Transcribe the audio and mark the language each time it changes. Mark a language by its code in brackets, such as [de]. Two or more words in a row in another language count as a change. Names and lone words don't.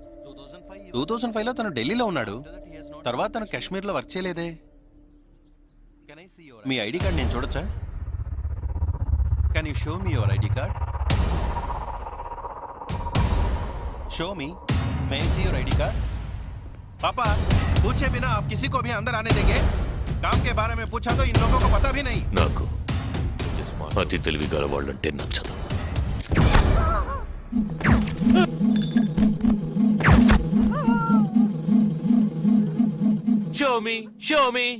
[te] 2005లో తను ఢిల్లీలో ఉన్నాడు. తర్వాత తను కాశ్మీర్లో వర్క్ చేయలేదే. మీ ఐడి కార్డ్ నేను చూడొచ్చా? [en] Can you show me your ID card? Show me. May I see your ID card? [hi] पापा पूछे बिना आप किसी को भी अंदर आने देंगे? काम के बारे में पूछा तो इन लोगों को पता भी नहीं. [te] నాకు అతి తెలివి గల వాళ్ళంటే నచ్చదు. [en] Show me.